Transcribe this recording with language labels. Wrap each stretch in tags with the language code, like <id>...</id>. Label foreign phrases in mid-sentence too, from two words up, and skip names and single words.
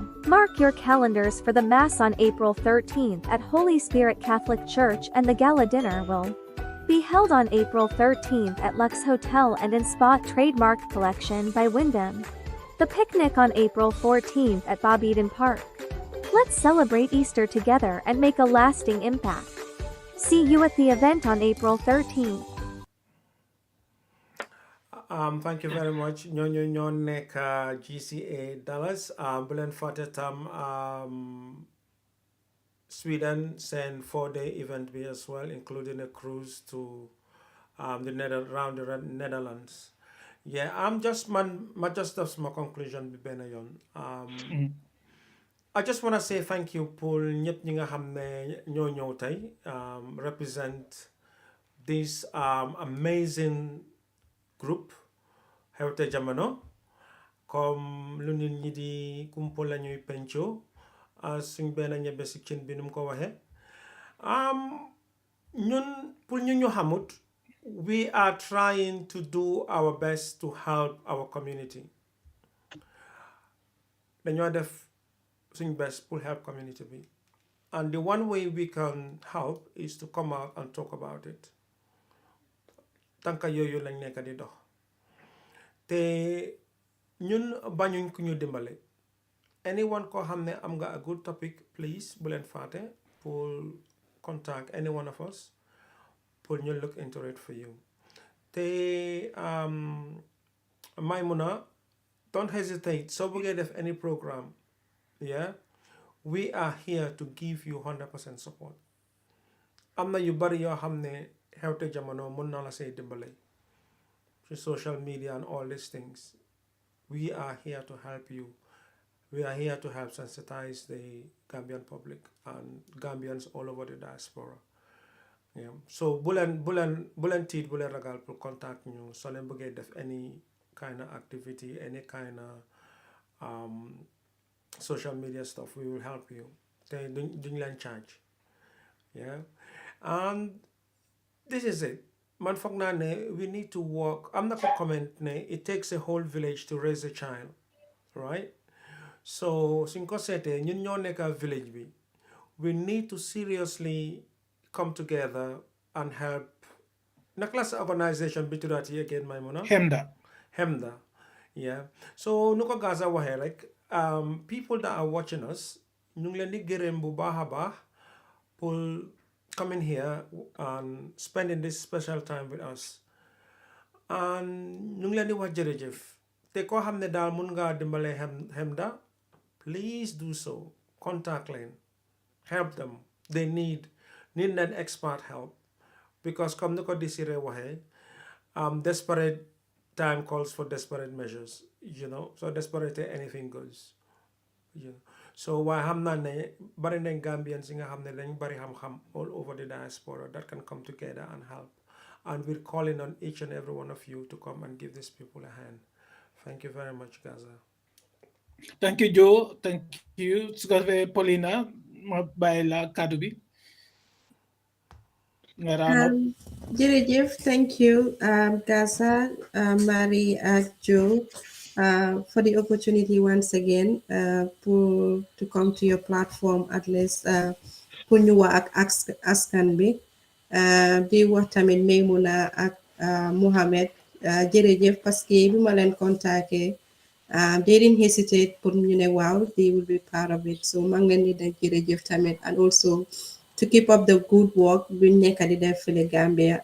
<en>Mark your calendars for the Mass on April 13th at Holy Spirit Catholic Church, and the gala dinner will be held on April 13th at Lux Hotel and in Spa Trademark Collection by Wyndham. The picnic on April 14th at Bob Eden Park. Let's celebrate Easter together and make a lasting impact. See you at the event on April 13th. Thank you very much.</en> <wo>ñoo nekk GCA Dallas. Bu leen fàtte tam</wo> <en>Sweden send 4-day event bi as well, including a cruise to around the Netherlands. Yeah, I'm just that's my conclusion bi benn yoon. I just want to say thank you</en> <wo>pour ñëpp ñi nga xam ne ñoo ñëw tey</wo> <en>represent this amazing group</en> <wo>xewte jamono comme lu nit ñi di kumpo la ñuy penco suñ benn ñebe si cin bi nu mu ko waxee ñun pour ñu xamut</wo> <en>we are trying to do our best to help our community</en> <wo>dañoo def suñ best pour help community bi,</wo> <en>and the one way we can help is to come out and talk about it.</en> <wo>Tanka yooyu lañ nekk di dox te ñun bañuñ ku ñu dimbale.</wo> <en>Anyone</en> <wo>koo xam ne am nga</wo> <en>a good topic, please</en> <wo>bu leen fàtte pour</wo> <en>contact any one of us</en> <wo>pour ñu</wo> <en>look into it for you.</en> <wo>Te Maimuna,</wo> <en>don't hesitate</en> <wo>soo bëggee def</wo> <en>any program. Yeah, we are here to give you 100% support.</en> <wo>Am na yu bari yoo xam ne xewte jamono mën na la say dimbale ci</wo> <en>social media and all these things. We are here to help you. We are here to help sensitize the Gambian public and Gambians all over the diaspora. Yeah. So</en> <wo>bu leen tiit bu leen ragal pour contact ñu soo leen bëggee def</wo> <en>any kind of activity, any kind of social media stuff, we will help you. They</en> <wo>duñ leen</wo> <en>charge. Yeah. And this is it.</en> <wo>man foog naa ne</wo> <en>we need to work.</en> <wo>am na ko</wo> <en>comment ne it takes a whole village to raise a child, right?</en> <wo>So suñ ko seetee ñun ñoo nekk village bi,</wo> <en>we need to seriously come together and help.</en> <wo>Na class organisation bi tuddaati again Maimuna? Hemda. Yeah. So nu ko Gaza waxee rek,</wo> <en>people that are watching us</en> <wo>ñu ngi leen di gërëm bu baax a baax</wo> <en>pour coming here and spending this special time with us.</en> <wo>And ñu ngi leen di wax jërëjëf. Te koo xam ne daal mun ngaa dimbale Hemda,</wo> <en>please do so. Contact leen. Help them. They need that expert help.</en> <wo>Because comme ni ko Desiree waxee,</wo> <en>desperate time calls for desperate measures, so desperate anything goes, so why</en> <wo>xam naa ne bari nañ Gambians yi nga xam ne dañ bari xam-xam</wo> <en>all over the diaspora that can come together and help, and we're calling on each and every one of you to come and give these people a hand. Thank you very much, Gaza. Thank you, Joe. Thank you.</en> <wo>Su ko defee Paulina ma bàyyi la kàddu bi nga</wo> <en>round up. Jërëjëf, thank you, Gaza, Marie, Joe, for the opportunity once again to come to your platform, at least</en> <wo>pour ñu wax ak askan bi, di wax tamit Maymuna ak Mohamed jërëjëf parce que bi ma leen contacté</wo> <en>they didn't hesitate</en> <wo>pour ñu ne waaw</wo> <en>they will be part of it,</en> <wo>so maa ngi leen di def jërëjëf tamit,</wo> <en>and also to keep up the good work</en> <wo>buñ nekk di def fii</wo> <en>Gambia.</en>